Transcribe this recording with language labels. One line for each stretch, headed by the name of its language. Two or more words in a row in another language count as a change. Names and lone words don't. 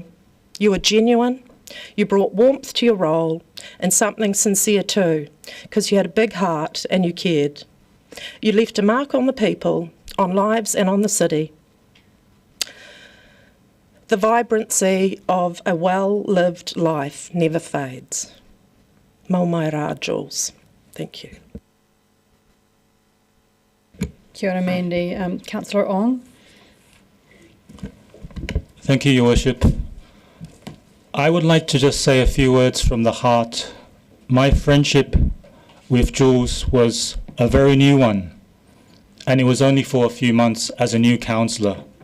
English: You were genuine, you brought warmth to your role, and something sincere too, because you had a big heart and you cared. You left a mark on the people, on lives and on the city. The vibrancy of a well-lived life never fades.
Māori: Mau mai rā, Jules.
English: Thank you.
Māori: Kia ora,
English: Mandy. Councillor Ong. Thank you, Your Worship. I would like to just say a few words from the heart. My friendship with Jules was a very new one, and it was only for a few months as a new councillor.